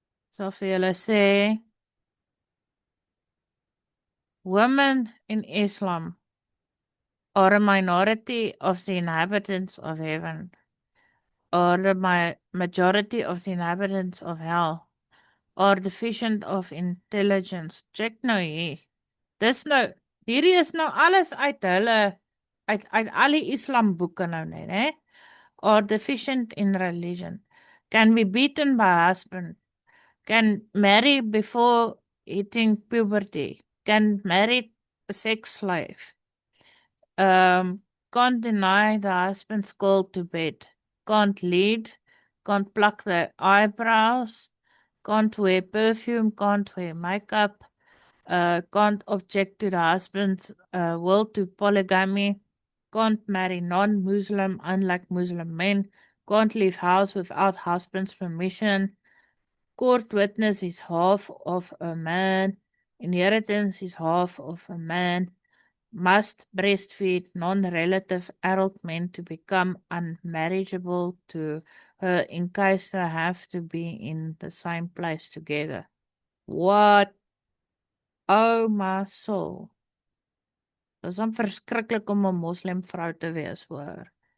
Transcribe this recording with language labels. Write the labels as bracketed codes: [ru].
[af] Sal vir julle sê, [en] women in Islam or a minority of the inhabitants of heaven, or the majority of the inhabitants of hell, or deficient of intelligence. [af] Check nou hier. Dis nou, hierdie is nou alles uit hulle, uit al die Islam boeke nou net, hè? [en] Or deficient in religion, can be beaten by husband, can marry before hitting puberty, can marry a sex slave, can't deny the husband's call to bed, can't lead, can't pluck their eyebrows, can't wear perfume, can't wear makeup, can't object to the husband's will to polygamy, can't marry non-Muslim, unlike Muslim men, can't leave house without husband's permission, court witness is half of a man, inheritance is half of a man, must breastfeed non-relative adult men to become unmarriageable to her in case they have to be in the same place together. What? Oh my soul. [af] Dit is dan verskriklik om 'n moslim vrou te wees, hoor.